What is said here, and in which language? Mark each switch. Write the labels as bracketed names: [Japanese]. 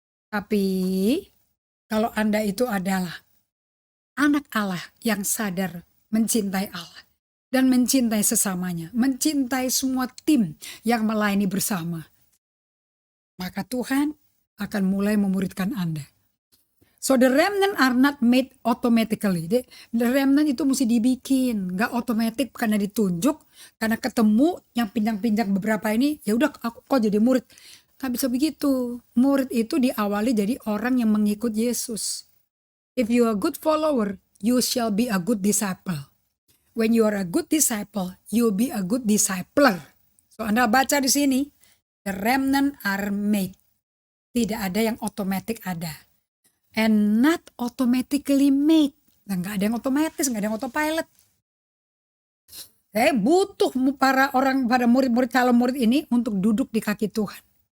[Indonesian] Tapi kalau Anda itu adalah anak Allah yang sadar mencintai Allah dan mencintai sesamanya, mencintai semua tim yang melayani bersama, maka Tuhan akan mulai memuridkan Anda. [English] So the remnant are not made automatically. The remnant [Indonesian] itu mesti dibikin, nggak otomatis karena ditunjuk, karena ketemu yang pinjang-pinjang beberapa ini, ya udah aku kok jadi murid. Nggak bisa begitu. Murid itu diawali jadi orang yang mengikut Yesus. [English] If you are a good follower, you shall be a good disciple. When you are a good disciple, you'll be a good discipler. So [Indonesian] Anda baca di sini, [English] the remnant are made. [Indonesian] Tidak ada yang otomatis ada. [English] And not automatically made. [Indonesian] Nah, nggak ada yang otomatis, nggak ada yang autopilot. Butuh para murid-murid calon murid ini untuk duduk di kaki Tuhan.